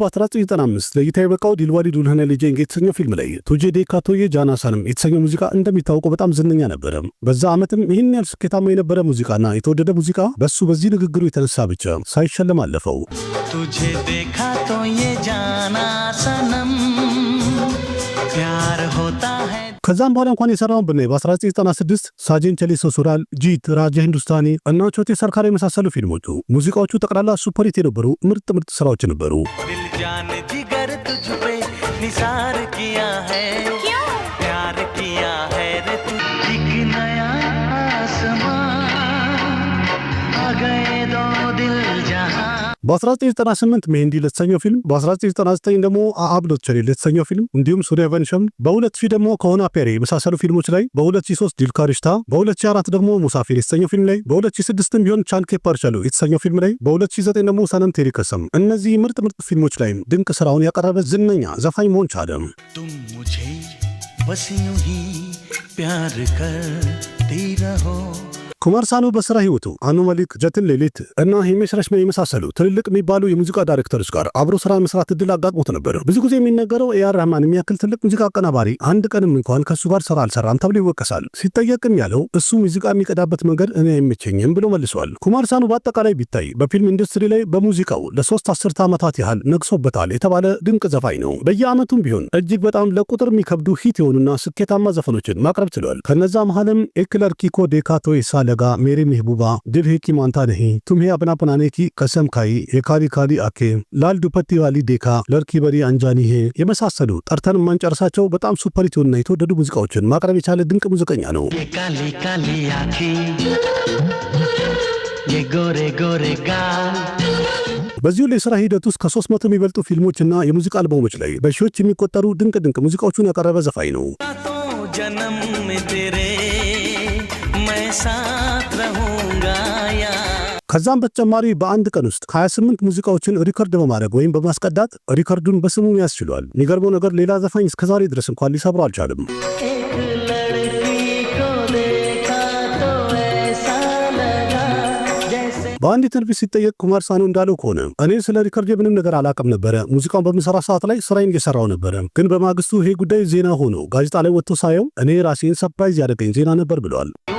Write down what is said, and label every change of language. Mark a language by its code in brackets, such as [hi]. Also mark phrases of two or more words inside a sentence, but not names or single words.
[am] በ1995 ለይታ የበቃው ዲልዋሊ ዱልሃኔ ሌ ጃኤንጌ የተሰኘው ፊልም ላይ ቱጄ ዴካ ቶዬ ጃናሳንም የተሰኘው ሙዚቃ እንደሚታወቀው በጣም ዝነኛ ነበረ። በዛ ዓመትም ይህን ያህል ስኬታማ የነበረ ሙዚቃና የተወደደ ሙዚቃ በሱ በዚህ ንግግሩ የተነሳ ብቻ ሳይሸለም አለፈው። [hi] तुझे देखा तो ये जाना सनम प्यार होता है [am] ከዛም በኋላ እንኳን የሰራውን ብናይ በ1996 ሳጅን ቸሌ ሰሱራል፣ ጂት፣ ራጃ ሂንዱስታኒ እና ቾቴ ሰርካር የመሳሰሉ ፊልሞቹ ሙዚቃዎቹ ጠቅላላ ሱፐርሂት የነበሩ ምርጥ ስራዎች ነበሩ። [hi] दिल जान जिगर तुझ पे निसार किया है क्यों प्यार किया है रे तू एक नया आसमां आ गए दो दिल जहां [am] በ1998 ሜንዲ ለተሰኘው ፊልም፣ በ1999 ደግሞ አብሎት ቸሪ ለተሰኘው ፊልም እንዲሁም ሱሪያቨንሸም፣ በ2000 ደግሞ ከሆና ፔሪ የመሳሰሉ ፊልሞች ላይ፣ በ2003 ዲልካሪሽታ፣ በ2004 ደግሞ ሙሳፊር የተሰኘው ፊልም ላይ፣ በ2006 ቢሆን ቻንኬ ፓርቻሉ የተሰኘው ፊልም ላይ፣ በ2009 ደግሞ ሰነም ቴሪ ከሰም። እነዚህ ምርጥ ፊልሞች ላይ ድንቅ ስራውን ያቀረበ ዝነኛ ዘፋኝ መሆን ቻለ። [hi] तुम मुझे बस यूं ही प्यार करती रहो [am] ኩማር ሳኑ በስራ ህይወቱ አኑ መሊክ፣ ጀትን ሌሊት እና ሂሜሽ ረሽሜን የመሳሰሉ ትልልቅ የሚባሉ የሙዚቃ ዳይሬክተሮች ጋር አብሮ ስራ መስራት እድል አጋጥሞት ነበር። ብዙ ጊዜ የሚነገረው ኤአር ረህማን የሚያክል ትልቅ ሙዚቃ አቀናባሪ አንድ ቀንም እንኳን ከሱ ጋር ስራ አልሰራም ተብሎ ይወቀሳል። ሲጠየቅም ያለው እሱ ሙዚቃ የሚቀዳበት መንገድ እኔ አይመቸኝም ብሎ መልሷል። ኩማር ሳኑ በአጠቃላይ ቢታይ በፊልም ኢንዱስትሪ ላይ በሙዚቃው ለ3 አስርተ ዓመታት ያህል ነግሶበታል የተባለ ድንቅ ዘፋኝ ነው። በየዓመቱም ቢሆን እጅግ በጣም ለቁጥር የሚከብዱ ሂት የሆኑና ስኬታማ ዘፈኖችን ማቅረብ ችሏል። ከነዛ መሃልም ኤክለር ኪኮ ዴካቶ ይሳለጋ मेरी महबूबा, दिल है कि मानता नहीं, तुम्हें अपना बनाने की कसम खाई, ये काली काली आंखें, लाल दुपट्टी वाली देखा, लड़की बड़ी अनजानी है የመሳሰሉ ጠርተን ማንጨርሳቸው በጣም ሱፐር ሂትና የተወደዱ ሙዚቃዎችን ማቅረብ የቻለ ድንቅ ሙዚቀኛ ነው። [hi] ये काली काली आंखें ये गोरे गोरे गाल [am] በዚሁ የሥራ ሂደት ውስጥ ከ300 የሚበልጡ ፊልሞችና የሙዚቃ አልበሞች ላይ በሺዎች የሚቆጠሩ ድንቅ ሙዚቃዎችን ያቀረበ ዘፋኝ ነው። [hi] जन्म में तेरे मैं साथ रहूंगा या [am] ከዛም በተጨማሪ በአንድ ቀን ውስጥ 28 ሙዚቃዎችን ሪከርድ በማድረግ ወይም በማስቀዳት ሪከርዱን በስሙ ያስችሏል። የሚገርመው ነገር ሌላ ዘፋኝ እስከዛሬ ድረስ እንኳን ሊሰብረው አልቻለም። በአንድ ኢንተርቪው ሲጠየቅ ኩማር ሳኑ እንዳለው ከሆነ እኔ ስለ ሪከርድ ምንም ነገር አላውቅም ነበረ። ሙዚቃውን በምሰራ ሰዓት ላይ ስራዬን እየሰራው ነበረ። ግን በማግስቱ ይሄ ጉዳይ ዜና ሆኖ ጋዜጣ ላይ ወጥቶ ሳየው እኔ ራሴን ሰርፕራይዝ ያደረገኝ ዜና ነበር ብለዋል።